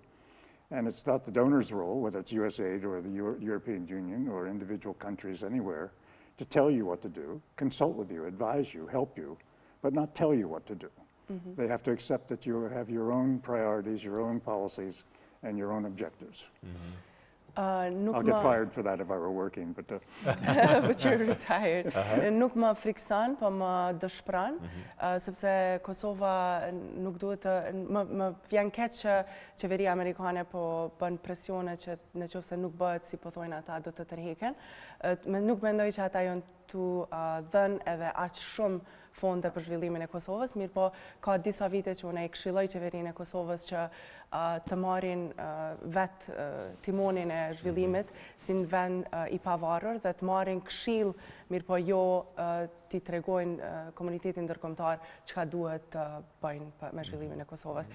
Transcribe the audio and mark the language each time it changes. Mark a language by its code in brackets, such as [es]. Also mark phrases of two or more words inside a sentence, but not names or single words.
[en] And it's not the donor's role, whether it's USAID or the European Union or individual countries anywhere, to tell you what to do, consult with you, advise you, help you, but not tell you what to do. They have to accept that you have your own priorities, your own policies, and your own objectives. I'll get fired for that if I were working, but but you're retired. [sq] Nuk më frikson, po më dëshpëron, sepse Kosova nuk duhet të më vjen keq që qeveria amerikane po bën presione që nëse nuk bëhet si po thojnë ata do të tërhiqen. Nuk mendoj që ata janë tu dhënë edhe aq shumë fonde për zhvillimin e Kosovës, mirë po ka disa vite që unë e këshilloj qeverinë e Kosovës që të marrin vetë timonin e zhvillimit si në vend i pavarur dhe të marrin këshill, mirë po jo t'i tregojnë komunitetin ndërkombëtar çka duhet të bëjnë me zhvillimin e Kosovës.